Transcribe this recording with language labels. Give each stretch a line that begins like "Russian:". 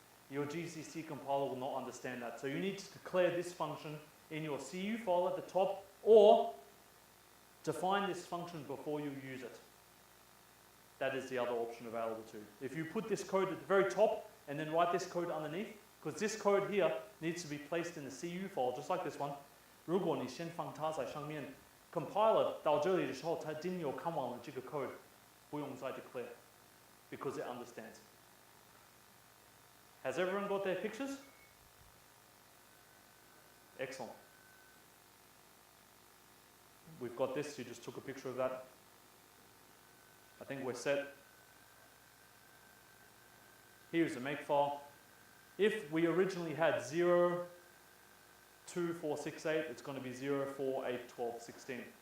English: Your GCC compiler will not understand that. So you need to declare this function in your CU file at the top, or define this function before you use it. That is the other option available too. If you put this code at the very top and then write this code underneath, because this code here needs to be placed in the CU file, just like this one.
Chinese: 如果你先放它在上面 compiler 到这里的时候，它已经有看完了这个 code， 不用再 declare,
English: because it understands. Has everyone got their pictures? Excellent. We've got this, you just took a picture of that. I think we're set. Here's the makefile. If we originally had 0, 2, 4, 6, 8, it's going to be 0, 4, 8, 12, 16.